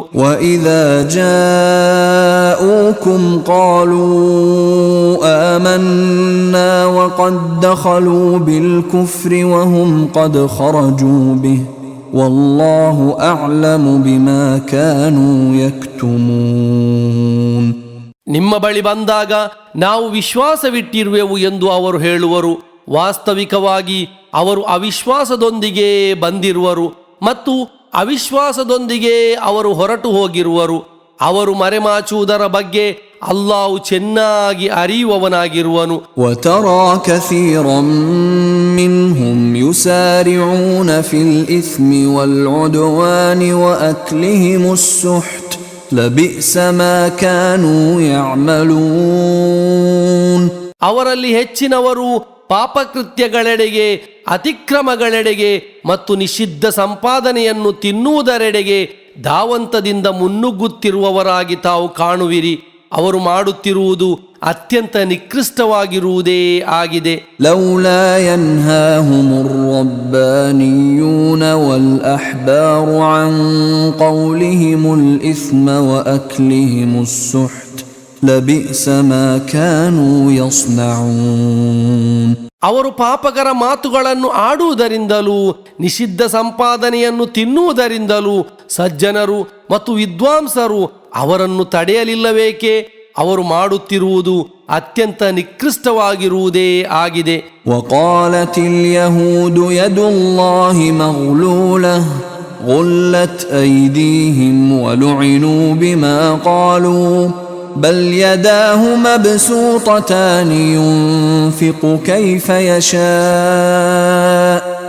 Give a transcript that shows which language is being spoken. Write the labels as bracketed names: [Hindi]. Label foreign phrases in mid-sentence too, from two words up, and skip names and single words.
[Arabic] وَإِذَا جَاءُوكُمْ قَالُوا آمَنَّا وَقَدْ دَخَلُوا بِالْكُفْرِ وَهُمْ قَدْ خَرَجُوا بِهِ وَاللَّهُ أَعْلَمُ بِمَا كَانُوا يَكْتُمُونَ. [Kannada] ನಿಮ್ಮ ಬಳಿ ಬಂದಾಗ ನಾವು ವಿಶ್ವಾಸವಿಟ್ಟಿರುವೆವು ಎಂದು ಅವರು ಹೇಳುವರು. ವಾಸ್ತವಿಕವಾಗಿ ಅವರು ಅವಿಶ್ವಾಸದೊಂದಿಗೆ ಬಂದಿರುವರು ಮತ್ತು ಅವಿಶ್ವಾಸದೊಂದಿಗೆ ಅವರು ಹೊರಟು ಹೋಗಿರುವರು. ಅವರು ಮರೆಮಾಚುವುದರ ಬಗ್ಗೆ ಅಲ್ಲಾಹು ಚೆನ್ನಾಗಿ ಅರಿಯುವವನಾಗಿರುವನು. [Arabic] وَتَرَى كَثِيرًا مِّنْهُمْ يُسَارِعُونَ فِي الْإِثْمِ وَالْعُدْوَانِ وَأَكْلِهِمُ السُّحْتَ لَبِئْسَ مَا كَانُوا يَعْمَلُونَ. [Kannada] ಅವರಲ್ಲಿ ಹೆಚ್ಚಿನವರು ಪಾಪಕೃತ್ಯಗಳೆಡೆಗೆ, ಅತಿಕ್ರಮಗಳೆಡೆಗೆ ಮತ್ತು ನಿಷಿದ್ಧ ಸಂಪಾದನೆಯನ್ನು ತಿನ್ನುವುದರೆಡೆಗೆ ಧಾವಂತದಿಂದ ಮುನ್ನುಗ್ಗುತ್ತಿರುವವರಾಗಿ ತಾವು ಕಾಣುವಿರಿ. ಅವರು ಮಾಡುತ್ತಿರುವುದು ಅತ್ಯಂತ ನಿಕೃಷ್ಟವಾಗಿರುವುದೇ ಆಗಿದೆ. [Arabic] لولا ينهاهم الربانيون والأحبار عن قولهم الإثم وأكلهم السحت لبئس ما كانوا يصنعون. [Kannada] ಅವರು ಪಾಪಕರ ಮಾತುಗಳನ್ನು ಆಡುವುದರಿಂದಲೂ ನಿಷಿದ್ಧ ಸಂಪಾದನೆಯನ್ನು ತಿನ್ನುವುದರಿಂದಲೂ ಸಜ್ಜನರು ಮತ್ತು ವಿದ್ವಾಂಸರು ಅವರನ್ನು ತಡೆಯಲಿಲ್ಲವೇಕೆ? ಅವರು ಮಾಡುತ್ತಿರುವುದು ಅತ್ಯಂತ ನಿಕೃಷ್ಟವಾಗಿರುವುದೇ ಆಗಿದೆ. [Arabic] وقالت اليهود يد الله مغلولة غلت أيديهم ولعنوا بما قالوا بل يداه مبسوطتان ينفق كيف يشاء